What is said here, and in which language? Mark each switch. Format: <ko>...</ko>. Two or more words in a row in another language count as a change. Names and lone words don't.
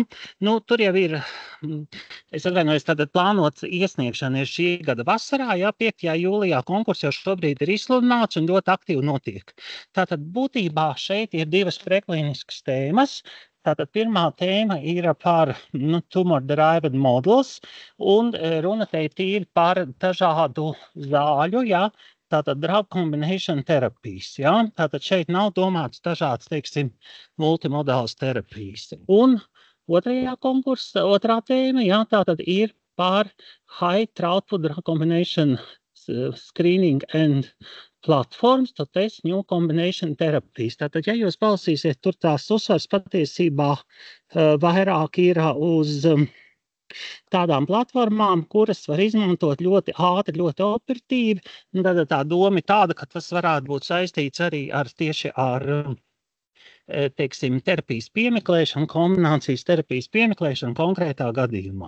<lv>Nu, tur jau ir, es atvainojos, tātad plānots iesniegšana ir šī gada vasarā, ja 5. jūlijā konkurss jau šobrīd ir izsludināts un ļoti aktīvi notiek. Tātad būtībā šeit ir 2 preklīniskas tēmas. Tātad pirmā tēma ir par</lv> <en>tumor-derived models,</en> <lv>un runa te ir tīri par dažādu zāļu, ja? Tātad</lv> <en>drug combination</en> <lv>terapijas, ja? Tātad šeit nav domāts dažāds, teiksim, multimodāls terapijas. Un otrā tēma, ja? Tātad ir par</lv> <en>high throughput drug combination screening and platforms, to test new combination</en> <lv>terapijas. Tātad, ja jūs palasīsiet, tur tās uzsvars patiesībā vairāk ir uz tādām platformām, kuras var izmantot ļoti ātri, ļoti operatīvi. Tad tā doma ir tāda, ka tas varētu būt saistīts arī tieši ar, teiksim, terapijas piemeklēšanu, kombinācijas terapijas piemeklēšanu konkrētā gadījumā.</lv>